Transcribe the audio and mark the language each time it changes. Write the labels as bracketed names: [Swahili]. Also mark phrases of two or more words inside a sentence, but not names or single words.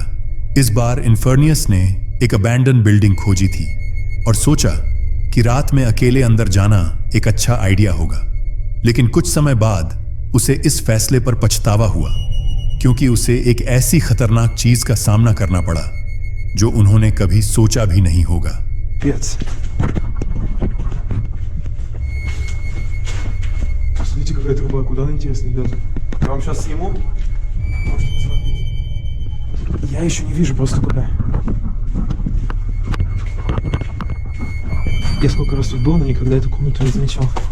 [Hindi] इस बार इन्फर्नियस ने एक [English] abandon building [Hindi] खोजी थी और सोचा कि रात में अकेले अंदर जाना एक अच्छा आइडिया होगा। लेकिन कुछ समय बाद उसे इस फैसले पर पछतावा हुआ, क्योंकि उसे एक ऐसी खतरनाक चीज का सामना करना पड़ा जो उन्होंने कभी सोचा भी नहीं होगा। [Russian] Смотрите, какая труба, куда она интересно идет? Я вам сейчас сниму. Я еще не вижу просто куда. Я сколько раз тут был, но никогда эту комнату не замечал.